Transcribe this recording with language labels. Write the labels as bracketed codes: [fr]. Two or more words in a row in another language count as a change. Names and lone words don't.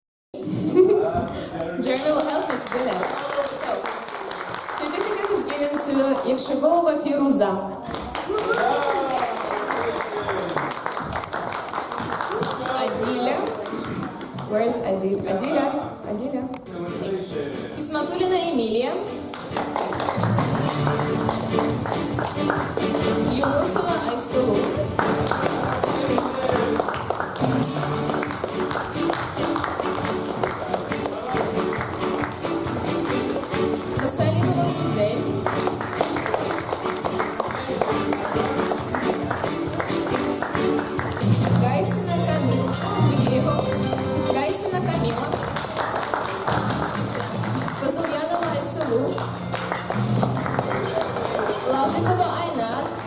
[en] Jeremy will help me to do that. So, certificate is given to Yakshagolova Firuza. Adila. Where is Adila? Adila. Ismatulina Emilia. Yunusova Aysulу. Мусалимова Гузель. Гайсина Камила. Гайсина Камила. Козыльянова Айсулу. Латыкова Айназ.